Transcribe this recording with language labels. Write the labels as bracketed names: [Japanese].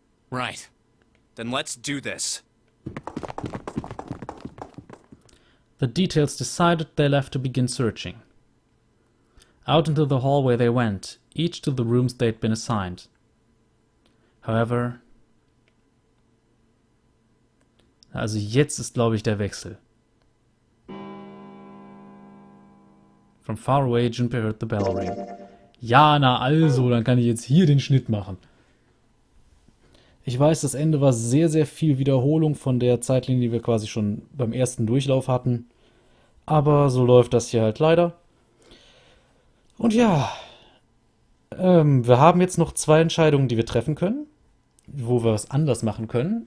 [English] Right. Then let's do this. The details decided, they left to begin searching. Out into the hallway they went, each to the rooms they'd been assigned. However... [German] Also jetzt ist, glaube ich, der Wechsel. [English] From far away, Junpei heard the bell ring. [German] Ja, na also, dann kann ich jetzt hier den Schnitt machen. Ich weiß, das Ende war sehr, sehr viel Wiederholung von der Zeitlinie, die wir quasi schon beim ersten Durchlauf hatten. Aber so läuft das hier halt leider. Und ja, wir haben jetzt noch 2 Entscheidungen, die wir treffen können, wo wir was anders machen können.